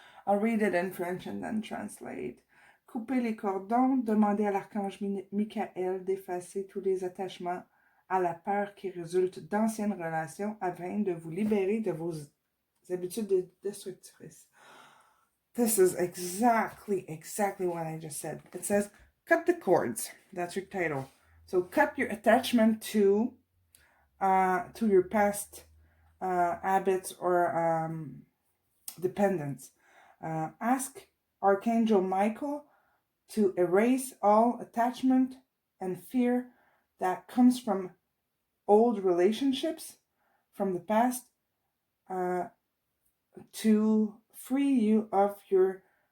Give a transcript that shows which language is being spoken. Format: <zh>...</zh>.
<en>I'll read it in French and then translate.</en> <fr>Coupez les cordons, demandez à l'archange Michael d'effacer tous les attachements à la peur qui résultent d'anciennes relations afin de vous libérer de vos habitudes destructrices.</fr> <en>This is exactly what I just said. It says, cut the cords. That's your title. So cut your attachment to your past habits or dependence. Ask Archangel Michael to erase all attachment and fear that comes from old relationships from the past, to free you of your</en>